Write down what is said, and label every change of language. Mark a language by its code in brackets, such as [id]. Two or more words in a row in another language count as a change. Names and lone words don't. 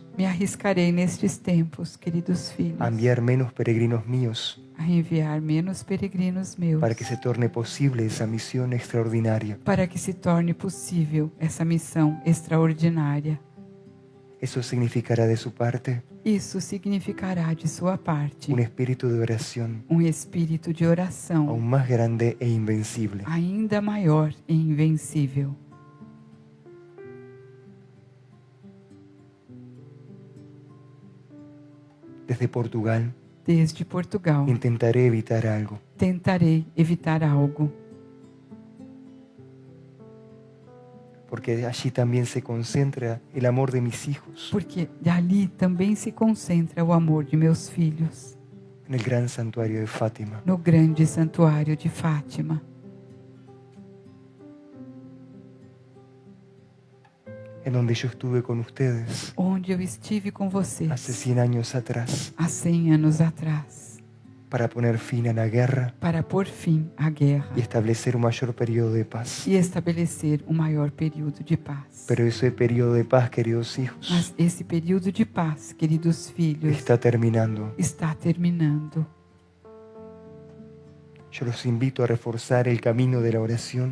[pt] Me arriscarei nestes tempos, queridos filhos, [es] a enviar menos peregrinos míos [pt] a enviar menos peregrinos meus, [es] para que se torne posible esa misión extraordinaria [pt] para que se torne possível essa missão extraordinária [es] Eso significará de su parte [pt] Isso significará de sua parte [es] un espíritu de oración [pt] espírito de oração [es] aún más grande e invencible. [pt] ainda maior e invencível. [es] Desde Portugal [pt] Desde Portugal, [es] intentaré evitar algo. [pt] tentarei evitar algo, [es] Porque allí también se concentra el amor de mis hijos [pt] porque dali também se concentra o amor de meus filhos, [es] en el gran santuario de Fátima. [pt] no grande santuário de Fátima, [es] En donde yo estuve con ustedes [pt] onde eu estive com [es] hace [pt] vocês [es] 100 años atrás [pt] há 100 anos atrás, [es] para poner fin a la guerra [pt] para pôr fim à guerra [es] y establecer un mayor periodo de paz. [pt] e estabelecer um maior período de paz. [es] Pero ese periodo de paz, queridos hijos, [pt] Mas esse período de paz, queridos filhos, [es] está terminando. [pt] está terminando. [es] Yo los invito a reforzar el camino de la oración,